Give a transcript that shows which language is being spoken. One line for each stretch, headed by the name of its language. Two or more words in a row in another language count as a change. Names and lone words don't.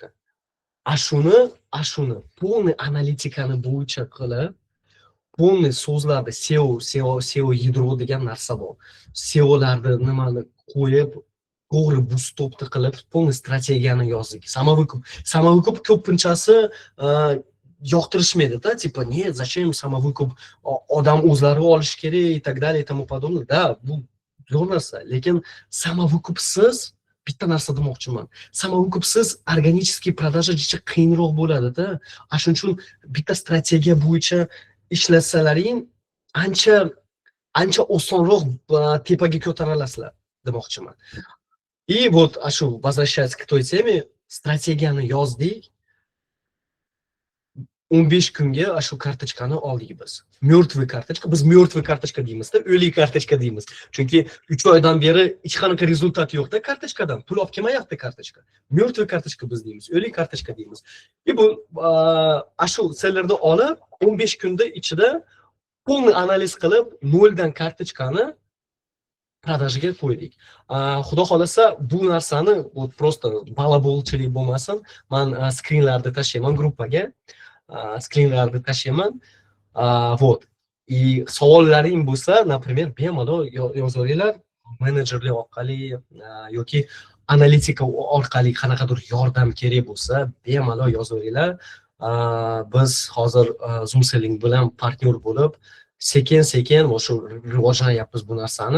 Uzbek: Shuni полный analitikani bo'yicha qilib, полный so'zlarda SEO yadro degan narsa bor. SEOlarni nimani qo'yib, to'g'ri bootstopni qilib, полный strategiyani yozdik. Samovikup ko'pinchasi yoqtirishmaydi-da,
Russian: типа, нет, зачем samovikup,
Uzbek: odam o'zlari olish kerak
Russian: и так далее и тому подобное. Да,
Uzbek: bu zo'r narsa, lekin samovikupsiz bitta narsa demoqchiman. Samovikupsiz organiический продажа juda qiyinroq bo'ladi-da. Shuning uchun bitta strategiya bo'yicha ishlasalaring, ancha osonroq tepaga ko'tara olasizlar demoqchiman.
Russian: И вот, возвращаясь к той теме, стратегияны yozdik.
Uzbek: 15 kunga shu kartochkani oldik biz. Mертвый kartochka, biz mертвый kartochka deymizda, o'lik kartochka deymiz. Chunki 3 oydan beri hech qanaqa rezultat yo'qda kartochkadan. Pul olib kelmayapti kartochka. Mертвый kartochka biz deymiz, o'lik kartochka deymiz. Bu shu sellerni olib 15 kunda ichida полный analiz qilib, noldan kartochkani продажаga qo'ydik. Xudo xolasa bu narsani просто balabolchilik bo'lmasin, men skrinlarni tashlayman gruppaga. Skrinlarni tashlayman.
Russian: Вот.
Uzbek: И savollaring bo'lsa, например, bemalol yozaveringlar, menejerlar orqali yoki analitika orqali qanaqadir yordam kerak bo'lsa, bemalol yozaveringlar. Biz hozir Zoom Selling bilan partnyor bo'lib, sekin-sekin shu rivojlanyapmiz bu narsani.